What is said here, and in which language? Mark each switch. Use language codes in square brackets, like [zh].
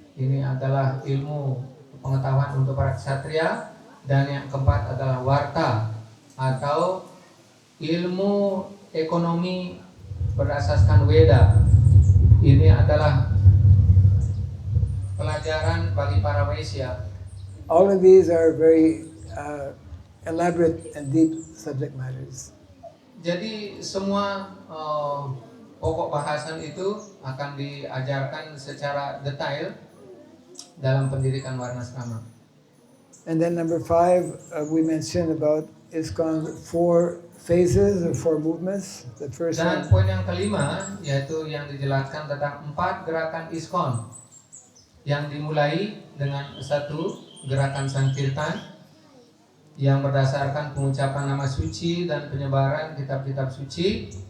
[id] Ini adalah ilmu pengetahuan untuk para ksatria. Dan yang keempat adalah Warta, atau ilmu ekonomi berdasarkan Weda. Ini adalah pelajaran bagi para Vaisya. [en] All of these are very elaborate and deep subject matters. [id] Jadi semua pokok bahasan itu akan diajarkan secara detail dalam pendidikan Warnasrama. [en] And then number 5, we mentioned about ISKCON 4 phases or 4 movements. The first [id] Dan poin yang kelima yaitu yang dijelaskan tentang 4 gerakan ISKCON yang dimulai dengan 1 gerakan Sankirtan yang berdasarkan pengucapan nama suci dan penyebaran kitab-kitab suci.